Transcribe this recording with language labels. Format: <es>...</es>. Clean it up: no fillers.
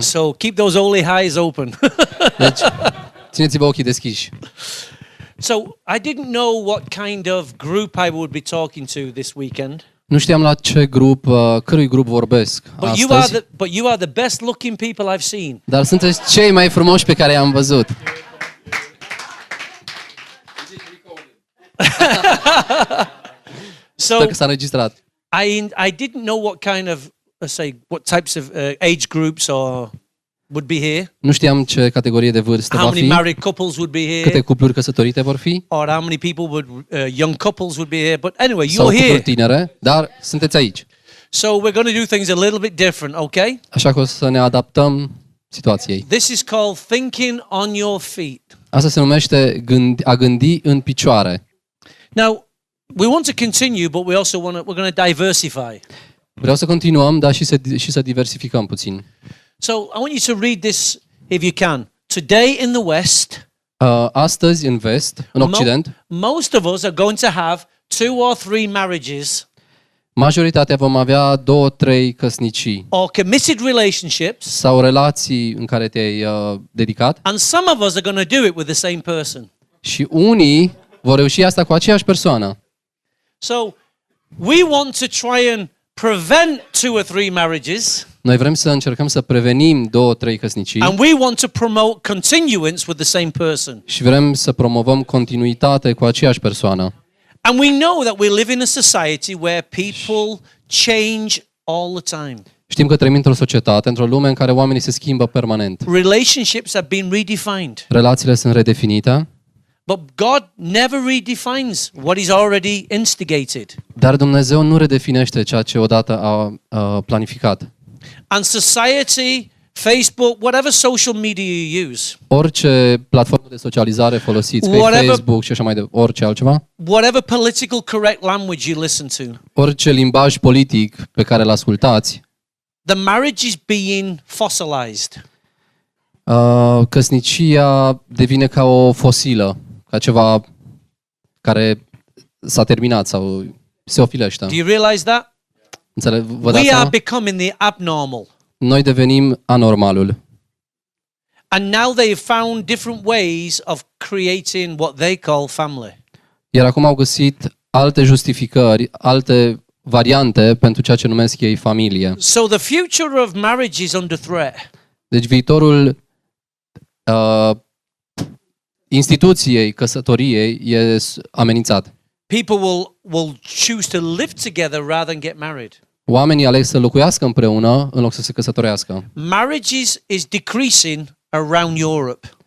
<en>So keep those holy eyes open.</en> <ro>Deci, țineți-vă ochii deschiși.</ro> <en>So I didn't know what kind of group I would be talking to this weekend.</en> <ro>Nu știam la ce cărui grup vorbesc astăzi.</ro> <en>But you are the best looking people I've seen.</en> <ro>Dar sunteți cei mai frumoși pe care i-am văzut.</ro> <en>So</en> <ro>Dacă s-a înregistrat.</ro> <en>I didn't know what kind of what types of age groups would be here.</en> <ro>Nu știam ce categorie de vârstă</ro> <en>How</en> <ro>va</ro> <en>many</en> <ro>fi.</ro> <en>married couples would be here?</en> <ro>Câte cupluri căsătorite vor fi?</ro> <en>Or how many people young couples would be here? But anyway,</en> <ro>Sau</ro> <en>you're here.</en> <ro>cupluri tinere, dar sunteți aici.</ro> <en>So we're going to do things a little bit different, okay?</en> <ro>Așa că o să ne adaptăm situației.</ro> <en>This is called thinking on your feet.</en> <ro>Asta se numește a gândi în picioare.</ro> <en>Now, we want to continue, but we're going to diversify.</en> <ro>Vreau să continuăm, dar și să diversificăm puțin.</ro> <en>So, I want you to read this if you can. Today in the West,</en> <ro>Astăzi în vest, în Occident,</ro> <en>most of us are going to have 2 or 3 marriages.</en> <ro>Majoritatea vom avea 2-3 căsnicii</ro> <en>Or committed relationships.</en> <ro>sau relații în care te-ai dedicat.</ro> <en>And some of us are going to do it with the same person.</en> <ro>Și unii vor reuși asta cu aceeași persoană.</ro> <en>So, we want to try and prevent 2 or 3 marriages.</en> <ro>Noi vrem să încercăm să prevenim 2-3 căsnicii.</ro> <en>And we want to promote continuance with the same person.</en> <ro>Și vrem să promovăm continuitate cu aceeași persoană.</ro> <en>And we know that we live in a society where people change all the time.</en> <ro>Știm că trăim într-o societate, într-o lume în care oamenii se schimbă permanent.</ro> <en>Relationships have been redefined.</en> <ro>Relațiile sunt redefinite.</ro> <en>But God never redefines what He's already instigated.</en> <ro>Dar Dumnezeu nu redefinește ceea ce odată a planificat.</ro> <en>And society, Facebook, whatever social media you use,</en> <ro>Orice platformă de socializare folosiți, fie Facebook și așa mai departe, orice altceva,</ro> <en>whatever political correct language you listen to,</en> <ro>orice limbaj politic pe care îl ascultați,</ro> <en>the marriage is being fossilized.</en> <ro>Căsnicia devine ca o fosilă, ca ceva care s-a terminat sau se ofilește.</ro> <en>Do you realize that?</en> <ro>Vă dați</ro> <en>We</en> <ro>seama?</ro> <en>are becoming the abnormal.</en> <ro>Noi devenim anormalul.</ro> <en>And now they've found different ways of creating what they call family.</en> <ro>Iar acum au găsit alte justificări, alte variante pentru ceea ce numesc ei familie.</ro> <en>So the future of marriage is under threat.</en> <ro>Deci viitorul instituției căsătoriei e amenințat.</ro> <en>People will choose to live together rather than get married.</en> <ro>Oamenii aleg să locuiască împreună în loc să se căsătorească.</ro> <en>Marriages is decreasing around Europe.</en>